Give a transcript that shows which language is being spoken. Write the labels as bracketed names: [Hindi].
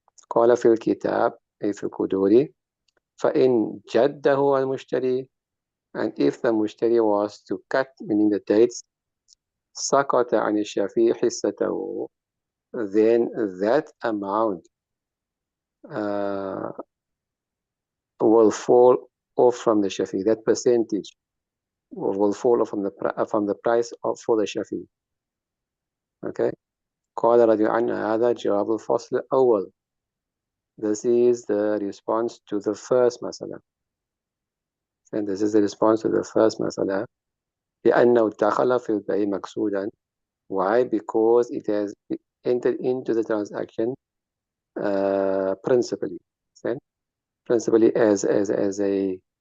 [Arabic] قال في الكتاب أي في الكدوري فإن جده المشتري, [English] and if the mushtari was to cut, meaning the dates, [Arabic] سقط عن الشفيع حصته, [English] then that amount will fall off from the shafi. That percentage will fall off from the price for the shafi. Okay. [Arabic] قال رضي عنه هذا جواب الفصل الأول. [English] This is the response to the first masala. And this is the response to the first masala. [Arabic] لأنه دخل في البيع مقصودا. [English] Why? Because it has entered into the transaction principally. Okay? Principally as a